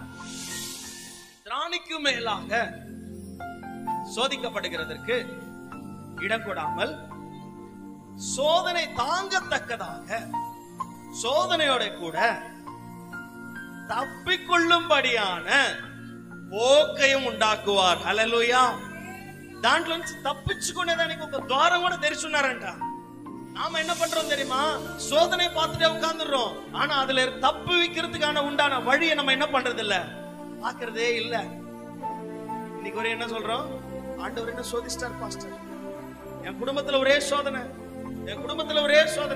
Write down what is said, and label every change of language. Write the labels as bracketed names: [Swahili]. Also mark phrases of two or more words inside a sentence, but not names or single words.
[Tamil] திராணிக்கு மேலாக சோதிக்கப்படுகிறதற்கு இடம் கொடாமல் சோதனை தாங்கத்தக்கதாக சோதனையோட கூட தப்பிக்கொள்ளும்படியான போக்கையும் உண்டாக்குவார். ஹல்லேலூயா. [Telugu] దాంట్లో నుంచి తప్పించుకునేదానికి ఒక ద్వారం కూడా తెరిచున్నారంట. [Tamil] நாம என்ன பண்றோம் தெரியுமா? சோதனை பார்த்துட்டே உட்கார்ந்துடுறோம். ஆனா அதுல தப்பு வைக்கிறதுக்கான உண்டான வழியை நம்ம என்ன பண்றது இல்ல, பாக்குறதே இல்ல. இன்னைக்கு ஒரே என்ன சொல்றோம்? ஆண்டவர் என்ன சோதிஸ்டார் பாஸ்டர், என் குடும்பத்துல ஒரே சோதனை, என் குடும்பத்துல ஒரே சோதனை.